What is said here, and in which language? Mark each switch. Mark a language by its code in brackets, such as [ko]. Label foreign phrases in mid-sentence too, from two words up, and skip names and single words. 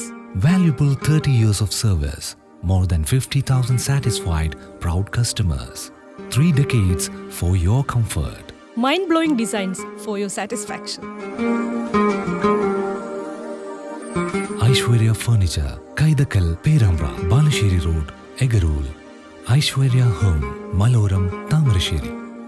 [en] Valuable 30 years of service. More than 50,000 satisfied, proud customers. 3 decades for your comfort. Mind-blowing designs for your satisfaction. Aishwarya Furniture, Kaidakal, Perambra, Balashiri Road, Egarul. Aishwarya Home, Maloram, Tamarasheri.